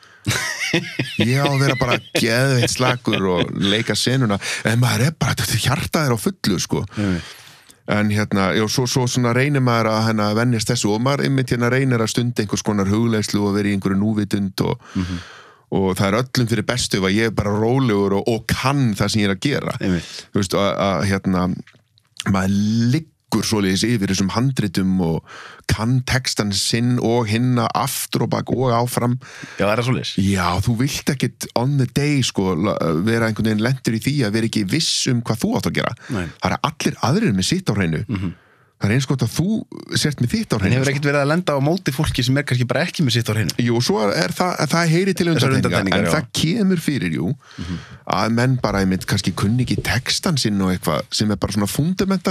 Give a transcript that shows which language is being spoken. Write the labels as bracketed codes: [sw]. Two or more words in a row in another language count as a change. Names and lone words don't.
[is] ég á að vera bara geðveitt slakur og leika senuna en maður er bara, þetta hjartað er á fullu sko en svo svona reynir maður að venjast þessu og maður einmitt reynir að stunda einhvers konar hugleiðslu og vera í einhverju núvitund og það er öllum fyrir bestu ef að ég er bara rólegur og kann það sem ég er að gera þú veist að maður liggur liggur svoleiðis yfir þessum handritum og kann textan sinn og hinna aftur og bak og áfram. Já, það svoleiðis. Já, þú vilt ekkit [en] on the day [is] sko vera einhvern veginn lentur í því að vera ekki viss hvað þú átt að gera. Nei. Það allir aðrir með sitt á hreinu. Það eins gott að þú sért með þitt á hreinu. En hefur ekkert verið að lenda á móti fólki sem kannski bara ekki með sitt á hreinu? Jú, svo það heyri til undantekningar, en já. það kemur fyrir, að menn bara einmitt kannski kunni ekki textan sinn og eitthvað sem bara svona fundamental.